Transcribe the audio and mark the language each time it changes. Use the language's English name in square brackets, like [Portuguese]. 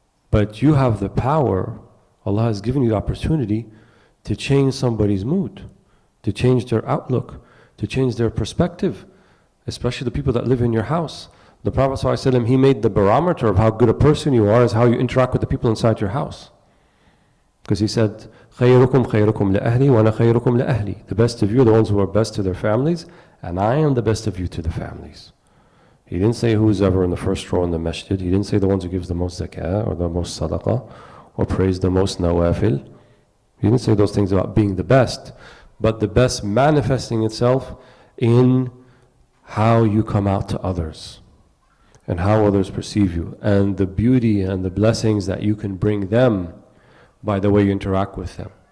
[English] But you have the power, Allah has given you the opportunity to change somebody's mood, to change their outlook, to change their perspective, especially the people that live in your house. The Prophet ﷺ, he made the barometer of how good a person you are is how you interact with the people inside your house. Because he said, [Arabic] خَيْرُكُمْ خَيْرُكُمْ لِأَهْلِي وَأَنَا خَيْرُكُمْ لِأَهْلِي. [English] The best of you are the ones who are best to their families, and I am the best of you to the families. He didn't say who's ever in the first row in the masjid. He didn't say the ones who gives the most zakah or the most sadaqah or prays the most nawafil. He didn't say those things about being the best, but the best manifesting itself in how you come out to others and how others perceive you, and the beauty and the blessings that you can bring them by the way you interact with them.